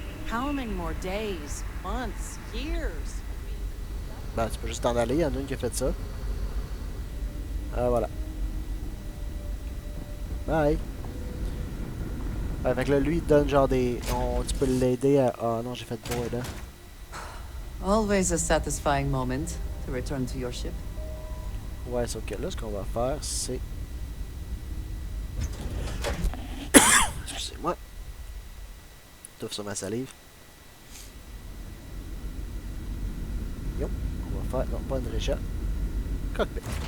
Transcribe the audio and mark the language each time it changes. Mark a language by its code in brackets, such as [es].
[en] How many more days, months, years? [fr] Ben tu peux juste t'en aller, il y en a une qui a fait ça. Ah voilà. Bye. Ouais, fait que là, lui, il donne genre des... tu peux l'aider à... Ah non, j'ai fait board, hein. [en] Always a satisfying moment to return to your ship. [fr] Ouais, c'est ok. Là, ce qu'on va faire, c'est... Excusez-moi. Touffe sur ma salive. Yo, on va faire... Non, pas une récha. Cockpit.